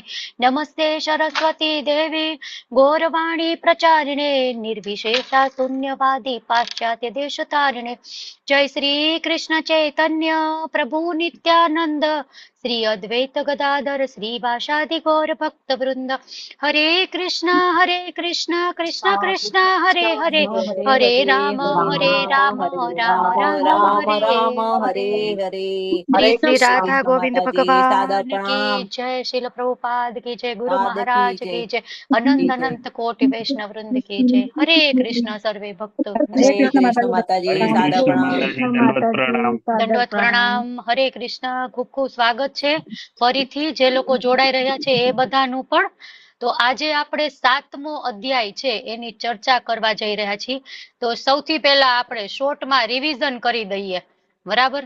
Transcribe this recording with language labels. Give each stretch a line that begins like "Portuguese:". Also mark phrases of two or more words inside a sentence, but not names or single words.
Sanskrit: नमस्ते सरस्वती देवी गौरवाणी प्रचारिणे निर्विशेषा शून्यवादी पाश्चात्य देशतारिणे. जय श्री कृष्ण चैतन्य प्रभु नित्यानंद श्री अद्वैत गदाधर श्रीवासादि गौर भक्त वृंद. हरे कृष्ण कृष्ण कृष्ण हरे हरे, हरे राम राम राम हरे हरे.
Hindi: श्री श्री राधा गोविंद भगवान की जय. श्रील प्रभुपाद की जय. गुरु महाराज की जय. अनंत अनंत कोटि वैष्णव वृंद की जय. हरे कृष्ण सर्वे भक्त.
Gujarati: હરે કૃષ્ણ માતાજી. દંડવત પ્રણામ. હરે કૃષ્ણ. ખૂબ ખૂબ સ્વાગત છે ફરીથી જે લોકો જોડાઈ રહ્યા છે એ બધાનું પણ. તો આજે આપણે 7મો અધ્યાય છે એની ચર્ચા કરવા જઈ રહ્યા છીએ. તો સૌથી પહેલા આપણે શોર્ટમાં રિવિઝન કરી દઈએ, બરાબર.